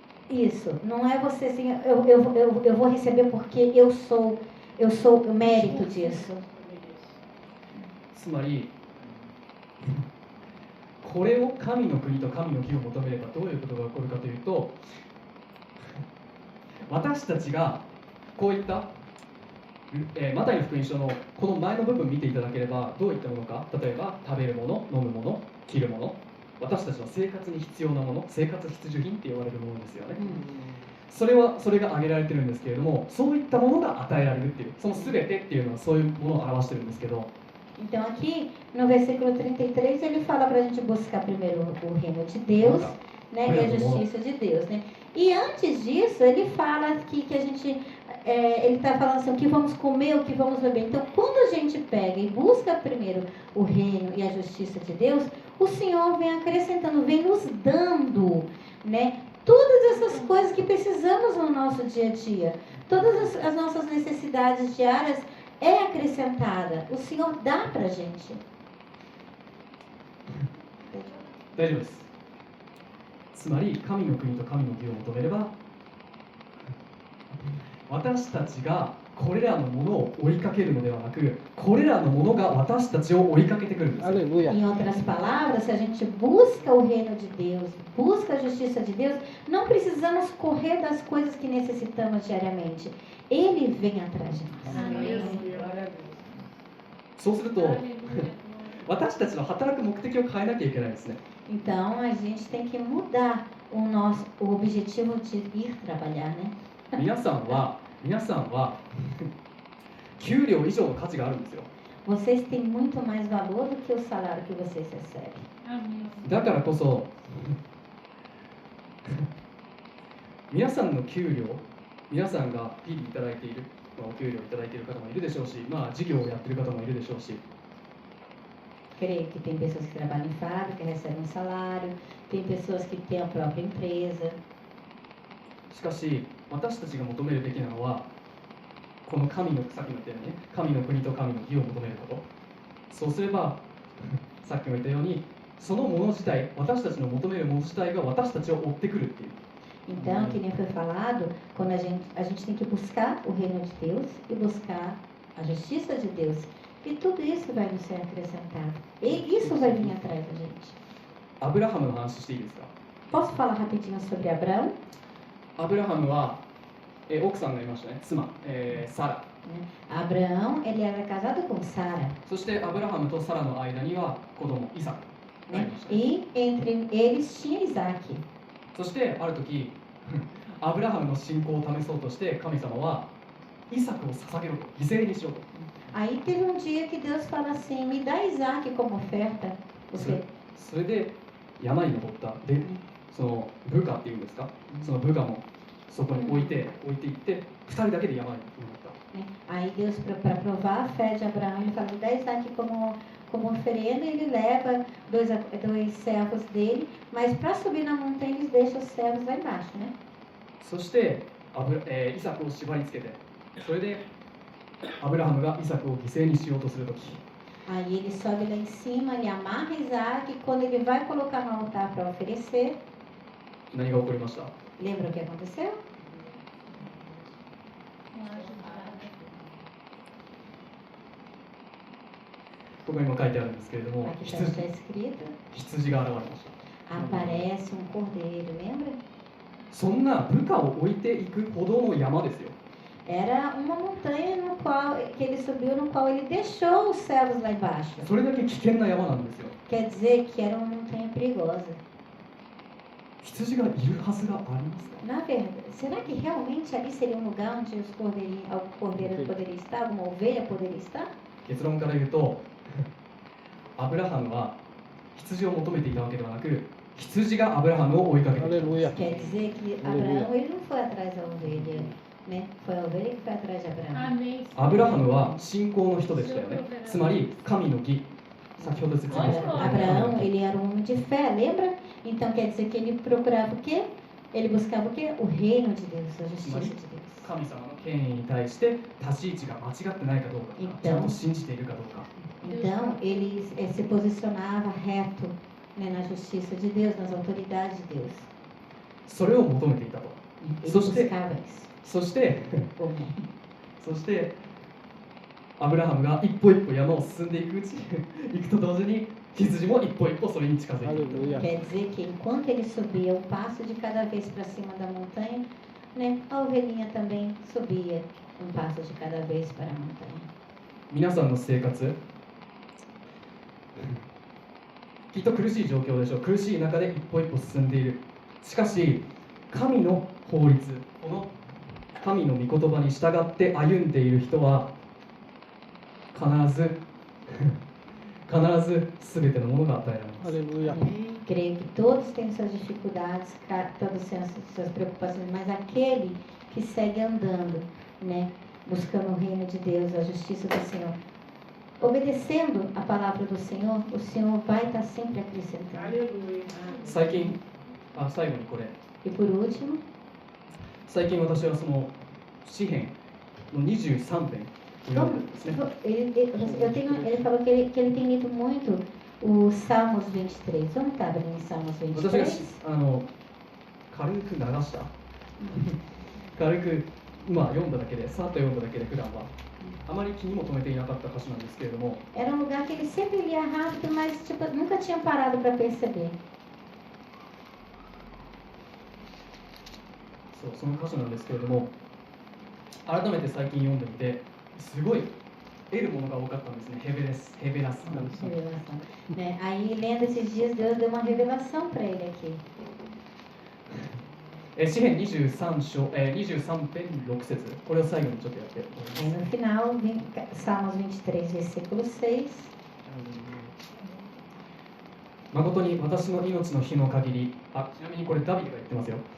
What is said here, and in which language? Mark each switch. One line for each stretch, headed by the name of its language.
Portuguese: Isso. Não é você assim, eu vou receber porque eu sou o mérito disso.
Japanese: つまり、これを神の国と神の義を求めればどういうことが起こるかというと、私たちがこういった、マタイの福音書のこの前の部分見ていただければどういったものか、例えば食べるもの、飲むもの、着るもの、私たちの生活に必要なもの、生活必需品って言われるものですよね。それが挙げられてるんですけれども、そういったものが与えられるっていう、その全てっていうのはそういうものを表してるんですけど。
Portuguese: Então aqui no versículo 33 ele fala para a gente buscar primeiro o reino de Deus, né, e a justiça de Deus, né? E antes disso ele fala que a gente, ele está falando assim, o que vamos comer, o que vamos beber. Então quando a gente pega e busca primeiro o reino e a justiça de Deus, o Senhor vem acrescentando, vem nos dando, né, todas essas coisas que precisamos no nosso dia a dia, todas as nossas necessidades diárias é acrescentada. O Senhor dá para a gente.
Japanese: 大丈夫です。つまり神の国と神の義を求めれば、私たちがこれらのものを追いかけるのではなく、これらのものが私たちを追いかけてくるんです。
Portuguese: Em outras palavras, se a gente busca o reino de Deus, busca a justiça de Deus, não precisamos correr das coisas que necessitamos diariamente. Ele vem atrás de nós.
Japanese: そうすると、私たちの働く目的を変えなきゃいけないですね。
Portuguese: Então a gente tem que mudar o objetivo de ir trabalhar, né?
Japanese: 皆さんは給料以上の価値があるんですよ。
Portuguese: Vocês têm muito mais valor do que o salário que vocês recebem.
Japanese: だからこそ皆さんの給料、皆さんが日々いただいている、お給料いただいている方もいるでしょうし、事業をやっている方もいるでしょうし、
Portuguese: Creio que tem pessoas que trabalham em fábrica, recebem um salário, tem pessoas que têm a própria empresa.
Japanese: しかし私たちが求めるべきなのは、この神の、さっきも言ったようにね、神の国と神の義を求めること。そうすればさっきも言ったように、そのもの自体、私たちの求めるもの自体が私たちを追ってくるっていう。
Portuguese: Então, que nem foi falado, quando a gente tem que buscar o reino de Deus e buscar a justiça de Deus. E tudo isso vai nos ser acrescentado. E isso vai vir atrás da gente.
Japanese: アブラハムの話していいですか？
Portuguese: Posso falar rapidinho sobre Abraão?
Japanese: アブラハムは、奥さんがいましたね、妻、サラ。
Portuguese: Abraão, ele era casado com Sara.
Japanese: そしてアブラハムとサラの間には子供イサクがい
Portuguese: Né?
Japanese: ましたね。
Portuguese: E entre eles tinha Isaac.
Japanese: そしてある時アブラハムの信仰を試そうとして神様はイサクを捧げろと、犠牲にしろと。
Portuguese: Aí teve um dia que Deus fala assim, me dá Isaac como oferta.
Japanese: それで山に登った。で、その部下っていうんですか、その部下もそこに置いていって、2人だけで山に登った。
Portuguese: né? Aí Deus, para provar a fé de Abraão, ele fala: 10 está aqui como oferenda, e ele leva dois servos dele, mas para subir na montanha eles deixam os servos lá embaixo, né?
Japanese: そしてイサクを縛り付けて、それでアブラハムがイサクを犠牲にしようとするとき、
Portuguese: Aí ele sobe lá em cima, ele amarra Isaac, e quando ele vai colocar no altar para oferecer,
Japanese: 何が起こりました？
Portuguese: lembra o que aconteceu?
Japanese: ここにも書いてあるんですけれども、
Portuguese: Aqui está escrito:
Japanese: 羊が現れました。
Portuguese: aparece cordeiro, lembra?
Japanese: そんな部下を置いていくほどの山ですよ。
Portuguese: Era uma montanha que ele subiu, no qual ele deixou os servos lá embaixo.
Japanese: それだけ危険な山なんですよ。
Portuguese: Quer dizer que era uma montanha perigosa.
Japanese: 羊がいるはずがありますか？
Portuguese: Na verdade, será que realmente ali seria um lugar onde algum cordeiro poderia estar, alguma ovelha poderia estar?
Japanese: 結論から言うと、アブラハムは羊を求めていたわけではなく、羊がアブラハムを追いかけていた。
Portuguese: Aleluia. Quer dizer que Abraão, ele não foi atrás da ovelha, né? Foi a ovelha que foi atrás de Abraão. Amém.
Japanese: アブラハムは信仰の人でしたよね。つまり神の義。先ほど説明した
Portuguese: Abraão, ele era um homem de fé, lembra? Então quer dizer que ele procurava o quê? Ele buscava o quê? O reino de Deus, a justiça de Deus.
Japanese: 神様の権威に対して立ち位置が間違ってないかどうか、ちゃんと信じているかどうか。
Portuguese: Então ele se posicionava reto, né, na justiça de Deus, nas autoridades de Deus.
Japanese: それを求めていたと。
Portuguese: Ele
Japanese: そして
Portuguese: buscava isso.
Japanese: そして
Portuguese: Ou não.
Japanese: そしてアブラハムが一歩一歩山を進んでいくうちに行くと同時に羊も一歩一歩それに近づいていく。
Portuguese: Aleluia. Quer dizer que enquanto ele subia um passo de cada vez para cima da montanha, né, a ovelhinha também subia um passo de cada vez para a montanha.
Japanese: 皆さんの生活、きっと苦しい状況でしょう。苦しい中で一歩一歩進んでいる。しかし神の法律、この神の御言葉に従って歩んでいる人は必ず全てのものが与えられます。
Portuguese: Aleluia. Creio que todos têm suas dificuldades, todos têm suas preocupações, mas aquele que segue andando, né, buscando o reino de Deus, a justiça do Senhor, obedecendo a palavra do Senhor, o Senhor vai estar sempre acrescentando. Aleluia.
Japanese: 最近最後にこれ、
Portuguese: E por último,
Japanese: 最近私はその詩編の23編を読んでるんですね。
Portuguese: ele falou que ele tem lido muito o Salmos 23. Vamos estar abrindo em Salmos
Japanese: 私が 23? 軽く流した軽く読んだだけでさっと読んだだけで普段はあまり気にも留めていなかった歌詞なんですけれども、
Portuguese: Era um lugar que ele sempre lia rápido, mas tipo, nunca tinha parado para perceber.
Japanese: その歌詞なんですけれども、改めて最近読んでみてすごい得るものが多かったんですね。ヘベラス
Portuguese: Revelação. Né? Aí, lendo esses dias, Deus deu uma revelação para ele aqui.
Japanese: 詩編23編6節、これを最後にちょっとやって終わり
Portuguese: no final, Salmos 23, versículo 6.
Japanese: 誠に私の命の日の限り、ちなみにこれダビデが言ってますよ。